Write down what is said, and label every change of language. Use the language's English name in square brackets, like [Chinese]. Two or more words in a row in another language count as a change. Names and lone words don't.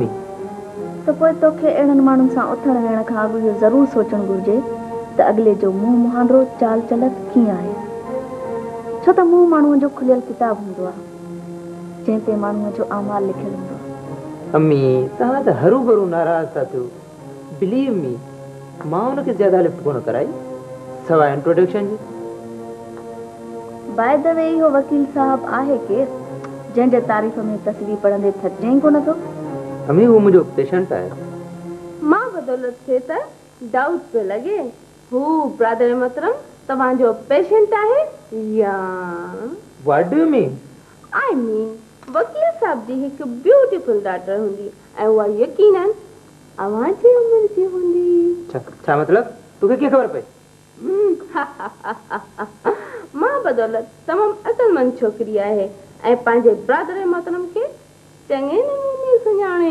[Sindhi] त पोइ तोखे अहिड़नि माण्हुनि सां उथण वेहण खां अॻु इहो ज़रूरु सोचणु घुरिजे त अॻिले जो मुंहुं मुहांदो चाल चलत कीअं आहे। छो त मुंहुं माण्हूअ जो खुलियल किताबु हूंदो आहे, जंहिं ते माण्हूअ जो अमाल लिखियलु हूंदो आहे। अम्मी, तव्हां त हरू भरू नाराज़ था थियो। [English] believe me [Sindhi] मां उनखे ज्यादा लिफ्ट कोन कराई सवाइ इंट्रोडक्शन जी। [English] by the way [Sindhi] इहो वकील साहब आहे केरु जंहिंजे तारीफ़ में तस्वीर पढ़ंदे थकिजांइ कोन थो? अमी वो मुंहिंजो पेशेंट आहे। मां बदौलत थे त डाउट पे लगे हू ब्रदर मोहतरम तव्हांजो पेशेंट आहे या? [English] what do you mean? I mean [Sindhi] वकील साहब जी हिकु [English] beautiful daughter [Sindhi] हूंदी ऐं उहा यकीनन अव्हांजी उमिरि जी हूंदी। छा मतलब? तोखे कीअं ख़बर पई? मां बदौलत तमामु अक़लमंद छोकिरी आहे ऐं पंहिंजे ब्रदर मोहतरम खे चङे नमूने सुञाणे।